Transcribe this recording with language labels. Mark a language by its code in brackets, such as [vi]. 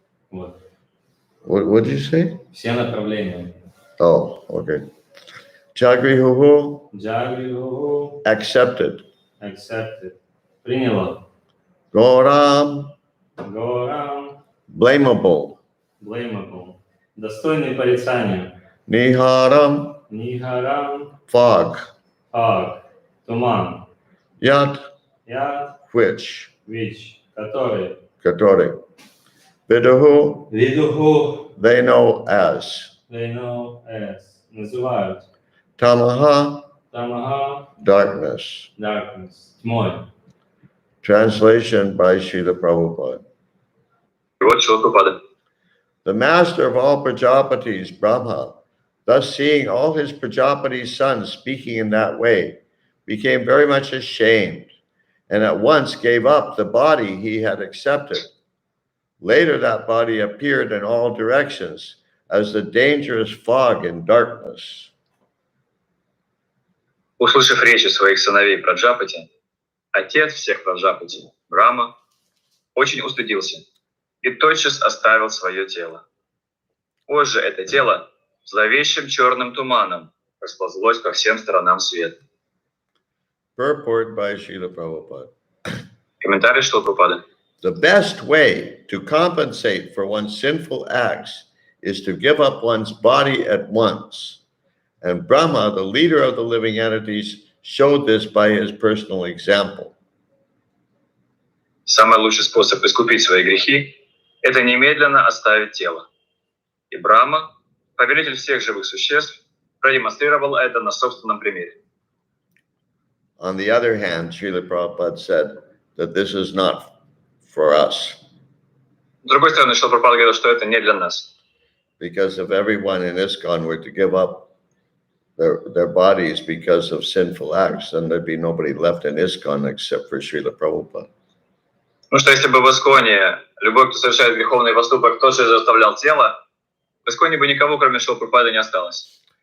[ru] Вот, [en] what did you say? [ru] все направления. [en] Oh, okay. Jagrihuhu, [sa] Джагри, [en] accepted. accepted, [ru] приняла. [sa] Goram, Горам, [en] blamable. blamable, [ru] достойный порицания. [sa] Niharam, Нихарам, [en] fog. [ru] фаг, туман. [sa] Yat, Яд, [en] which, [ru] вич, который. [sa] katori. Viduhu, Видуху, [en] they know as. they know as, [ru] называют. [sa] Tamaha, Тамага, [en] darkness. darkness, [ru] тьмой. [en] Translation by Srila Prabhupada. [ru] Перевод Шрила Прабхупады. [en] The master of all Prajapatis, Brahma, thus seeing all his Prajapati's sons speaking in that way, became very much ashamed, and at once gave up the body he had accepted. Later that body appeared in all directions as the dangerous fog in darkness. [ru] Услышав речи своих сыновей Праджапати, отец всех Праджапати, Брахма, очень устыдился и тотчас оставил свое тело. Позже это тело зловещим черным туманом расползлось по всем сторонам света. [en] Purport by Srila Prabhupada. [ru] Комментарий Шрилы Прабхупады. [en] The best way to compensate for one's sinful acts is to give up one's body at once. And Brahma, the leader of the living entities, showed this by his personal example. [ru] Самый лучший способ искупить свои грехи – это немедленно оставить тело. И Брахма, повелитель всех живых существ, продемонстрировал это на собственном примере. [en] On the other hand, Srila Prabhupada said that this is not for us, [ru] С другой стороны, Шрила Прабхупада говорил, что это не для нас. [en] because if everyone in ISKCON were to give up their bodies because of sinful acts, then there'd be nobody left in ISKCON except for Srila Prabhupada. [ru] Потому что если бы в Исконе любой, кто совершает греховный поступок, тоже заставлял тело, в Исконе бы никого, кроме Шрилы Прабхупады, не осталось.